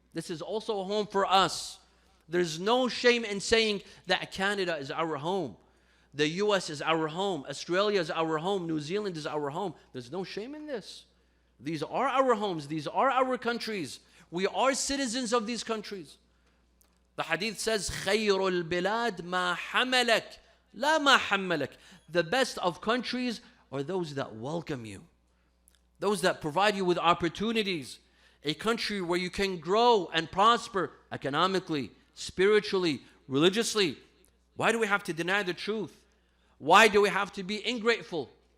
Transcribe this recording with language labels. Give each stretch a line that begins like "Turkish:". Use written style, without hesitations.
English: This is also home for us. There's no shame in saying that Canada is our home. The US is our home. Australia is our home. New Zealand is our home. There's no shame in this. These are our homes. These are our countries. We are citizens of these countries. The hadith says,
Arabic: خَيْرُ الْبِلَادِ مَا حَمَلَكَ لَا مَا حَمَّلَكَ.
English: The best of countries are those that welcome you. Those that provide you with opportunities. A country where you can grow and prosper economically, spiritually, religiously. Why do we have to deny the truth? Why do we have to be ingrateful?